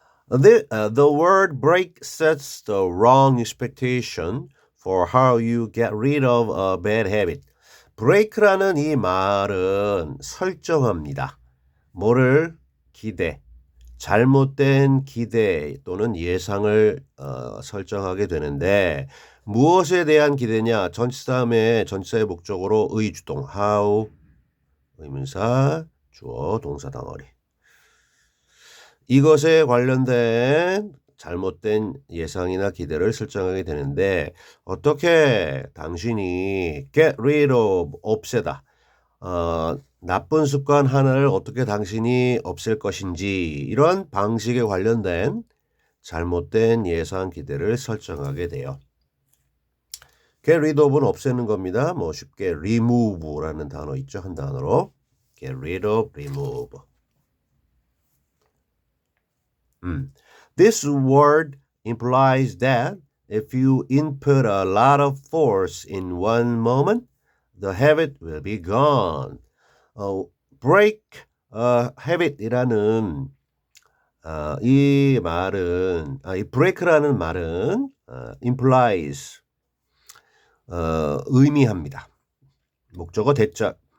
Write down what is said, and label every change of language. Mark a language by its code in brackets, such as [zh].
[en] The word break sets the wrong expectation for how you get rid of a bad habit. [ko] break라는 이 말은 설정합니다. 뭐를? 기대. 잘못된 기대 또는 예상을 설정하게 되는데 무엇에 대한 기대냐? 전치사의 목적으로 의주동 how 의문사 주어 동사 덩어리 이것에 관련된 잘못된 예상이나 기대를 설정하게 되는데 어떻게 당신이 [en] get rid of [ko] 없애다 나쁜 습관 하나를 어떻게 당신이 없앨 것인지 이런 방식에 관련된 잘못된 예상 기대를 설정하게 돼요. [en] get rid of [ko] 는 없애는 겁니다. 뭐 쉽게 [en] remove [ko] 라는 단어 있죠. 한 단어로 [en] get rid of, remove. This word implies that if you input a lot of force in one moment, the habit will be gone. break a habit [ko] 이라는 이 말은 이 break라는 말은 [en] implies [ko] 의미합니다. 목적어 대절.